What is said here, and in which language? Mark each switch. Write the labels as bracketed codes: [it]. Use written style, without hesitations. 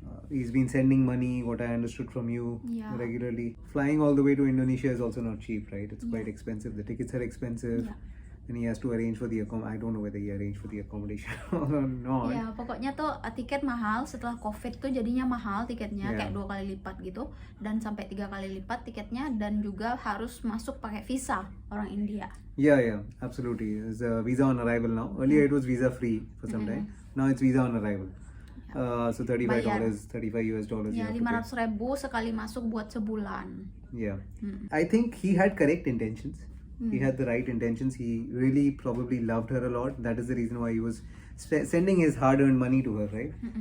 [en] He's been sending money, what I understood from you, regularly. Flying all the way to Indonesia is also not cheap, right? It's quite expensive. The tickets are expensive. And he has to arrange for the accommodation. I don't know whether he arranged for the accommodation or not. [id] Ya, pokoknya tuh tiket mahal. Setelah COVID tuh jadinya mahal tiketnya, kayak 2 kali lipat gitu. Dan sampai 3 kali lipat tiketnya. Dan juga harus masuk pakai visa orang India. [en] Yeah, absolutely. It's a visa on arrival now. Earlier it was visa free for some time. Now it's visa on arrival. So $35, $35 [id] Ya, 500.000 sekali masuk buat sebulan. [en] Yeah. I think he had correct intentions. He had the right intentions. He really probably loved her a lot. That is the reason why he was sending his hard-earned money to her, right?